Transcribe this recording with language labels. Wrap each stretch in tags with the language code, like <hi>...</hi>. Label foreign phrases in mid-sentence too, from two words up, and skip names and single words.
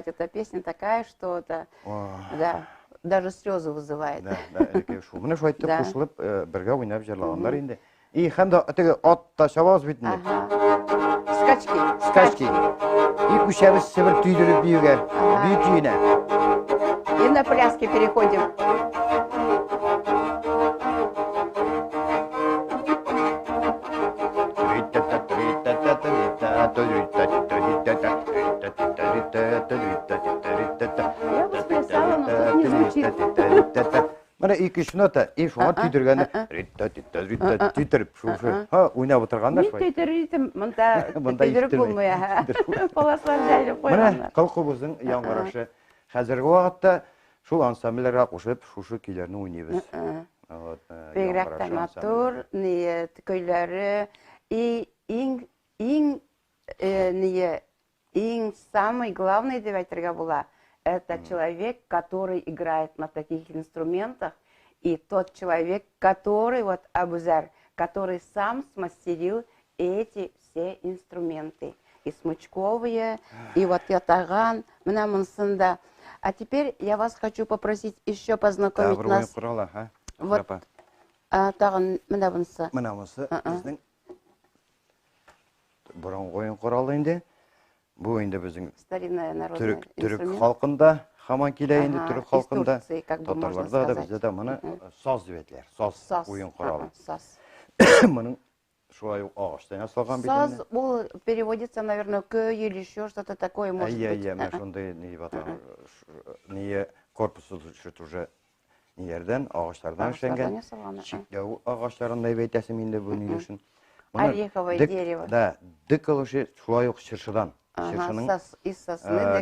<ru>Эта песня такая, что это, да, даже слезы вызывает.</ru> <tt>Да, шуны шулай итеп кушылып, бергә уйнап җырлаганнар инде. И һәм дә теге ат та чабабыз бит инде.</tt> <ru>Скачки.</ru> <tt>И күчәбез Себер түйдереп биюгә, бию төенә.</tt> <ru>И на пляске переходим. Я бы сплясала, но тут не звучит.</ru> <tt>Менә 2-3 нота, и шуңа түйдергәндә түйдереп уйнап утырганнар шулай. Ни түйдеритем, монда түйдереп булмый. Паласлар җайлап куйганнар. Менә кылкыбызның яңгырашы. Хәзерге вакытта Шул ансамбльләргә кушып, шушы көйләрне уйныйбыз. Бигрәк тә матур, көйләре иң</tt> <ru>самый главный</ru> <tt>дип әйтергә була.</tt> <ru>Это человек, который играет на таких инструментах, и тот человек, который, вот Абузар, который сам смастерил эти все инструменты. И смычковые, и вот ятаган,</ru> <tt>менә монсында.</tt> <ru>А теперь я вас хочу попросить еще познакомить нас. Вот,</ru> <tt>тагын менә монсы. Менә монсы безнең борынгы уен коралы инде. Бу инде безнең</tt> <ru>Старинная народная</ru> <tt>төрек</tt> <ru>инструмент.</ru> <tt>халкында һаман килә инде, төрек</tt> <ru>Из</ru> <tt>халкында.</tt> <ru>Турции, как бы можно</ru> <tt>Татарларда да</tt> <ru>сказать.</ru> <tt>бездә дә моны саз дип әйтәләр. Саз уен коралы. Саз. Моның шулай ук агачтан ясалган бит Саз, инде.</tt> <ru>ол переводится, наверное, көй или еще что-то такое, может быть.</ru> <tt>Менә шундый ни дип аталган. Ни корпусы уже ниләрдән, агачлардан эшләнгән. Чикләү агачларында дип әйтәсем инде бу ни өчен.</tt> <ru>Ореховое дерево.</ru> <tt>Да, диколоши шулай ук чыршыдан. Чыршының</tt> <ru>Саз из сосны,</ru>